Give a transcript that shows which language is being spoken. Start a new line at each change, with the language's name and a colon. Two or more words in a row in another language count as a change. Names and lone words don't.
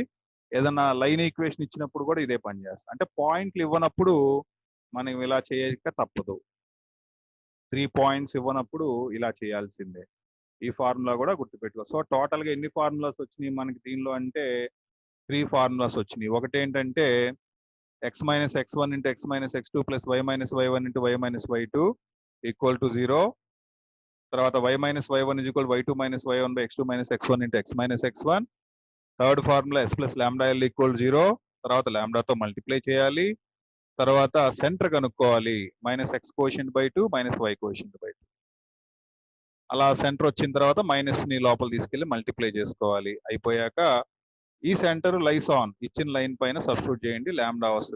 Telugu: ఏదన్నా
English: line equation
Telugu: ఇచ్చినప్పుడు కూడా ఇదే పని చేస్తుంది. అంటే పాయింట్లు ఇవ్వనప్పుడు మనం ఇలా చేయక తప్పదు. 3 పాయింట్స్ ఇవ్వనప్పుడు ఇలా చేయాల్సిందే. ఈ ఫార్ములా కూడా గుర్తుపెట్టుకో. సో
English: total
Telugu: ఎన్ని ఫార్ములాస్ వచ్చినాయి మనకి దీనిలో అంటే 3 ఫార్ములాస్ వచ్చినాయి. ఒకటి ఏంటంటే
English: x minus x1 into x minus x2 plus y minus y1 into y minus y2 equal to 0.
Telugu: తర్వాత
English: y minus y1 is equal to y2 minus y1 by x2 minus x1
Telugu: into x minus x1.
English: third formula s plus lambda l equal to 0.
Telugu: తర్వాత లాంబ్డాతో మల్టిప్లై చేయాలి. తర్వాత సెంటర్ కనుక్కోవాలి.
English: -x coefficient by 2 -y coefficient by 2.
Telugu: అలా సెంటర్ వచ్చిన తర్వాత మైనస్ ని లోపల తీసుకెళ్లి మల్టిప్లై చేసుకోవాలి. అయిపోయాక ఈ
English: center lies on
Telugu: ఇచ్చిన లైన్ పైన సబ్స్టిట్యూట్ చేయండి, లాంబ్డా వస్తుంది.